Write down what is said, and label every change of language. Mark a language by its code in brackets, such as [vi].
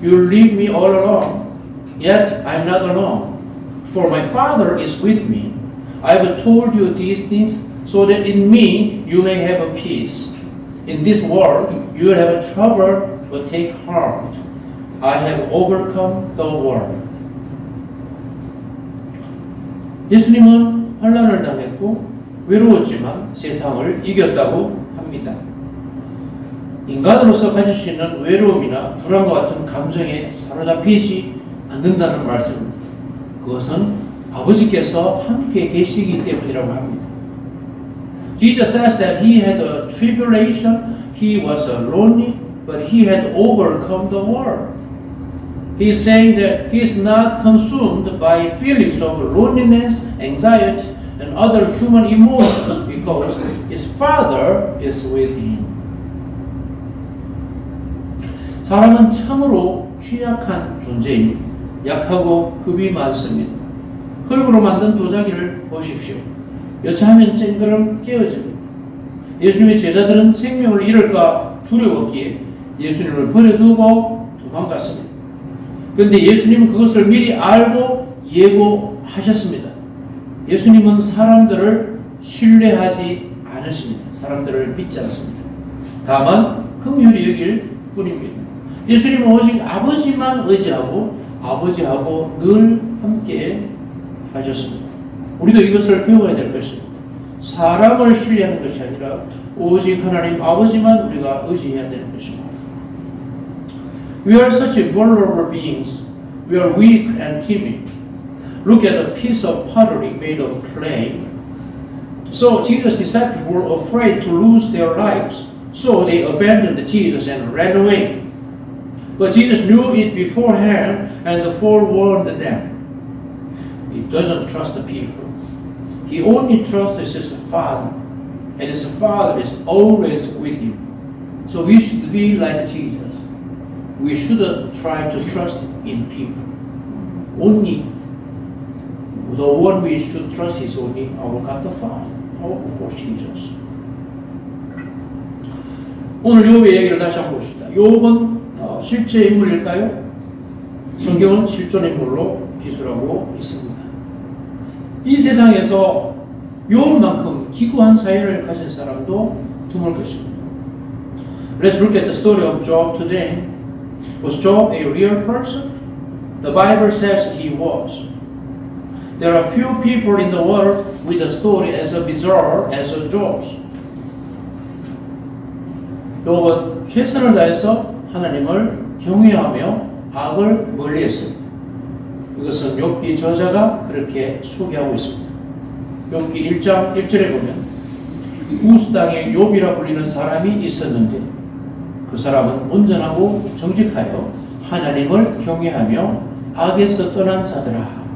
[en] You will leave me all alone, yet I am not alone, for my Father is with me. I have told you these things so that in me you may have a peace. In this world you will have trouble, but take heart. I have overcome the world. [ko] 예수님은 환난을 당했고 외로웠지만 세상을 이겼다고 합니다. 인간으로서 가질 수 있는 외로움이나 불안과 같은 감정에 사로잡히지 않는다는 말씀입니다. 그것은 아버지께서 함께 계시기 때문이라고 합니다. [en] Jesus says that he had a tribulation, he was lonely, but he had overcome the world. He is saying that he is not consumed by feelings of loneliness, anxiety, and other human emotions because his Father is with him. [ko] 사람은 참으로 취약한 존재입니다. 약하고 급이 많습니다. 흙으로 만든 도자기를 보십시오. 여차하면 쨍그름 깨어집니다. 예수님의 제자들은 생명을 잃을까 두려웠기에 예수님을 버려두고 도망갔습니다. 그런데 예수님은 그것을 미리 알고 예고하셨습니다. 예수님은 사람들을 신뢰하지 않으십니다. 사람들을 믿지 않습니다. 다만 긍휼히 여길 뿐입니다. 예수님은 오직 아버지만 의지하고 아버지하고 늘 함께 하셨습니다. 우리도 이것을 배워야 될 것입니다. 사람을 신뢰하는 것이 아니라 오직 하나님 아버지만 우리가 의지해야 되는 것입니다. [en] We are such vulnerable beings. We are weak and timid. Look at a piece of pottery made of clay. So Jesus' disciples were afraid to lose their lives. So they abandoned Jesus and ran away. But Jesus knew it beforehand and forewarned them. He doesn't trust the people. He only trusts his Father. And his Father is always with him. So we should be like Jesus. we shouldn't try to trust in people. Only the one we should trust is only our God the Father, our Lord Jesus. [ko] 오늘 욥의 얘기를 다시 한번 봅시다. 욥은 실제 인물일까요? 성경은 실존 인물로 기술하고 있습니다. 이 세상에서 욥만큼 기구한 사회를 가진 사람도 드물 것입니다. [en] Let's look at the story of Job today. Was Job a real person? The Bible says he was. There are few people in the world with a story as bizarre as Job's. [ko] 욥은 최선을 다해서 하나님을 경외하며 악을 멀리했습니다. 이것은 욥기 저자가 그렇게 소개하고 있습니다. 욥기 1장 1절에 보면 우스 땅에 욥이라 불리는 사람이 있었는데 그 사람은 온전하고 정직하여 하나님을 경외하며 악에서 떠난 자더라.